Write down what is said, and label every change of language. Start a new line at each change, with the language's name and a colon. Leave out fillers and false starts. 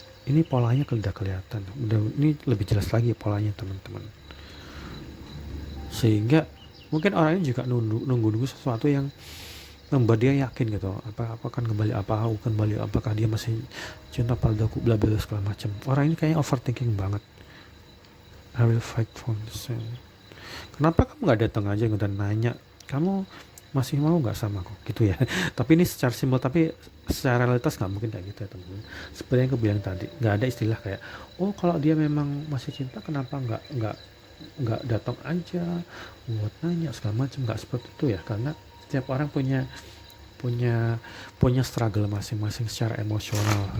Indonesian: Ini polanya udah kelihatan, udah ini lebih jelas lagi polanya teman-teman, sehingga mungkin orang ini juga nunggu sesuatu yang membuat dia yakin gitu, apa akan kembali, apakah dia masih cinta padaku, bla bla segala macam. Orang ini kayaknya overthinking banget.
English: I will fight for the same.
Indonesian: Kenapa kamu nggak datang aja udah nanya, kamu masih mau nggak sama aku gitu ya. Tapi ini secara simbol, tapi secara realitas nggak mungkin kayak gitu ya teman-teman. Seperti yang aku bilang tadi, nggak ada istilah kayak oh kalau dia memang masih cinta kenapa nggak datang aja buat nanya segala macam, nggak seperti itu ya, karena setiap orang punya struggle masing-masing secara emosional.